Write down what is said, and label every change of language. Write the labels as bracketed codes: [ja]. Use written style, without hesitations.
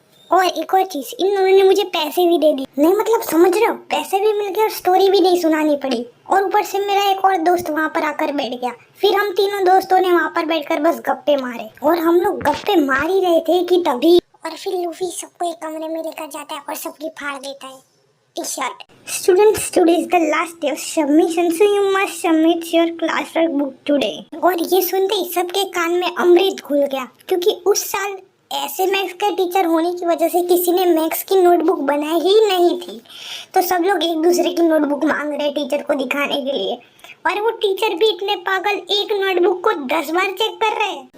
[hi] और एक और चीज, इन दोनों ने मुझे पैसे भी दे दिए। नहीं मतलब समझ रहे हो, पैसे भी मिल गए और स्टोरी भी नहीं सुनानी पड़ी, और ऊपर से मेरा एक और दोस्त वहाँ पर आकर बैठ गया। फिर हम तीनों दोस्तों ने वहाँ पर बैठकर बस गप्पे मारे, और हम लोग गप्पे मार ही रहे थे कि तभी, और फिर लूफी सबको एक कमरे में लेकर जाता है और सबकी फाड़ देता है T-shirt. [en] Students, today is the last day of submission, so you must submit your classwork book today. [hi] और ये सुनते ही सबके कान में अमृत घुल गया, क्योंकि उस साल ऐसे मैथ्स के टीचर होने की वजह से किसी ने मैथ्स की नोटबुक बनाई ही नहीं थी। तो सब लोग एक दूसरे की नोटबुक मांग रहे टीचर को दिखाने के लिए, और वो टीचर भी इतने पागल एक नोटबुक को 10 बार चेक कर रहे हैं।